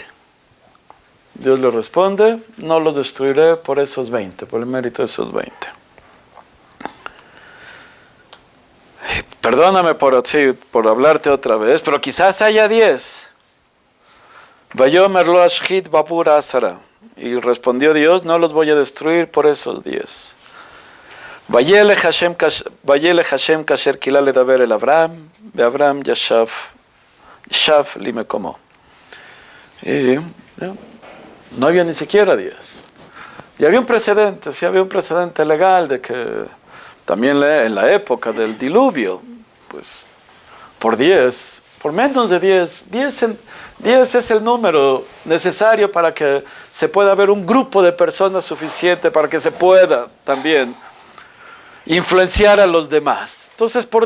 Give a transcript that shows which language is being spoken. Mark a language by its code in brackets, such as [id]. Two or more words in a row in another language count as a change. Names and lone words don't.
[es] Dios le responde, no los destruiré por esos 20, por el mérito de esos 20. Perdóname por hablarte otra vez, pero quizás haya 10. [he] ויאמר לא אשחית בעבור העשרה. [es] Y respondió Dios, no los voy a destruir por esos 10. [he] וילך השם כאשר כלה לדבר אל אברהם, ואברהם שב למקומו. [es] Y no había ni siquiera 10. Y había un precedente, sí había un precedente legal de que también en la época del diluvio, pues por menos de 10 es el número necesario para que se pueda haber un grupo de personas suficiente para que se pueda también influenciar a los demás.